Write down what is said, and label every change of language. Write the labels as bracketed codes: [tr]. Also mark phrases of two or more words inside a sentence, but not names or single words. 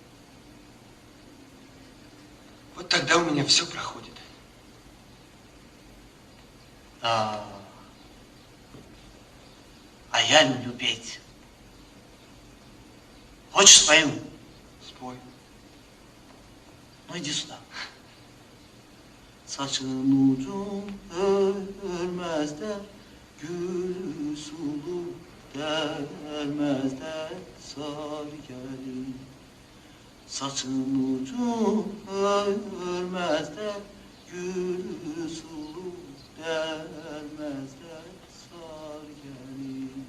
[ru] Вот тогда у меня все проходит. А я люблю петь. Хочешь, спою? Спой. Ну иди сюда. [az] Saçın ucun örmezler, gülü sulu dermezler, sar gelin. Saçın ucun örmezler, gülü sulu dermezler, sar gelin.